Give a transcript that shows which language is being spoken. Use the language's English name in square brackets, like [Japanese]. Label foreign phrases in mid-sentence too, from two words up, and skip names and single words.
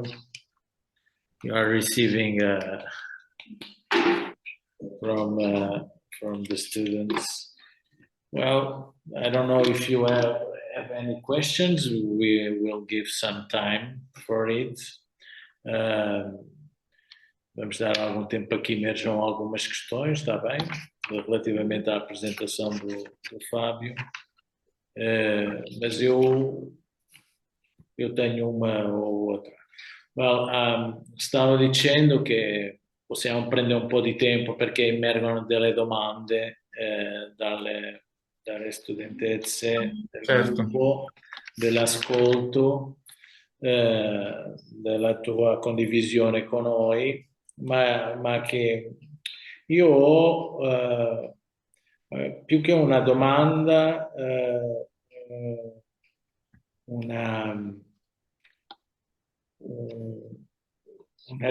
[English] You are receiving from the students. Well, I don't know if you have any questions. We will give some time for it. [Portuguese] Vamos dar algum tempo aqui, emerjam algumas questões, está bem? Relativamente à apresentação do Fábio. Mas eu tenho uma ou outra. [English] Well, [Italian] stavo dicendo che possiamo prendere un po' di tempo perché emergono delle domande dalle studentesse del gruppo, dell'ascolto, della tua condivisione con noi, ma che io ho più che una domanda, una